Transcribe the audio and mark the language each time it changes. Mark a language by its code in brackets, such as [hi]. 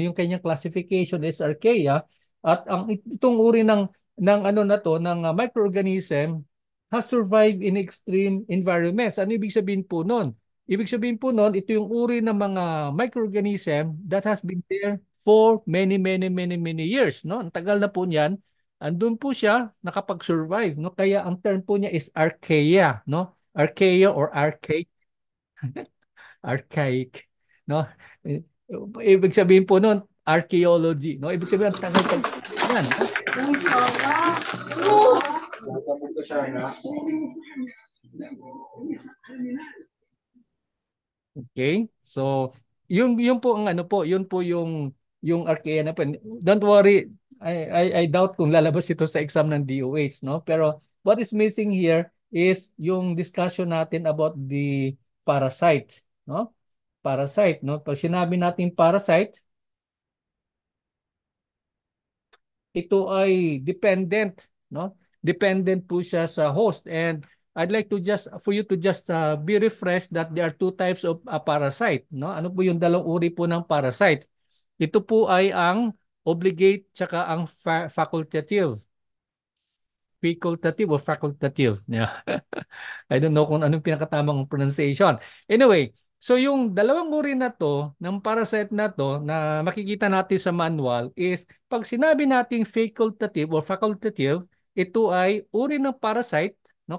[tl] No, yung kanyang classification is archaea at itong uri ng ano na to ng microorganism [en] has survived in extreme environments. [tl] Ano ibig sabihin po noon? Ibig sabihin po noon, ito yung uri ng mga microorganism [en] that has been there for many, many, many, many years. [tl] No? Ang tagal na po niyan andun po siya nakapag-survive, no? Kaya ang term po niya is archaea, no? Archaea or archaic, no? I- Ibig sabihin po noon archaeology, no? Ibig sabihin ang tagal-tagal yan, no? Okay? So, yung po ang ano po, yun po yung archaea na po. [en] Don't worry, I doubt [tl] kung lalabas ito sa exam ng DOH, no? [en] Pero what is missing here is yung discussion natin about the parasite, no? [tl] Parasite, no? Pag sinabi natin parasite, ito ay dependent, no? Dependent po siya sa host. [en] And I'd like to just for you to just be refreshed that there are two types of parasite, no? [tl] Ano po yung dalawang uri po ng parasite? Ito po ay ang obligate tsaka ang facultative. [en] Facultative o facultative. Yeah. I don't know [tl] kung anong pinakatamang [en] pronunciation. [tl] Anyway, so yung dalawang uri na to, ng parasite na to, na makikita natin sa manual is, pag sinabi nating facultative or facultative, ito ay uri ng parasite, no?